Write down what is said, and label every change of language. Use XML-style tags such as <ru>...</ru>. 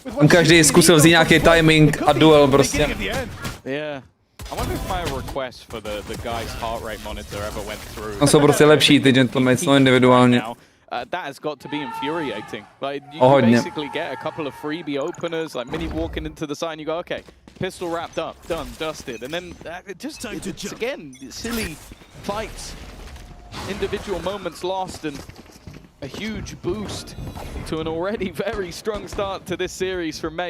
<cs>Každý zkusil vzít nějaký timing a duel prostě.</cs> <en>Yeah. I wonder if my request for the guy's heart rate monitor ever went through.</en> <cs>No jsou prostě lepší ty gentlemates, no individuálně.</cs> <en>That has got to be infuriating. Like you basically get a couple of freebie openers, like Minny walking into the side, and you go, okay, pistol wrapped up, done, dusted, and then it's again silly fights, individual moments lost, and a huge boost to an already very strong start to this series from Mate.</en>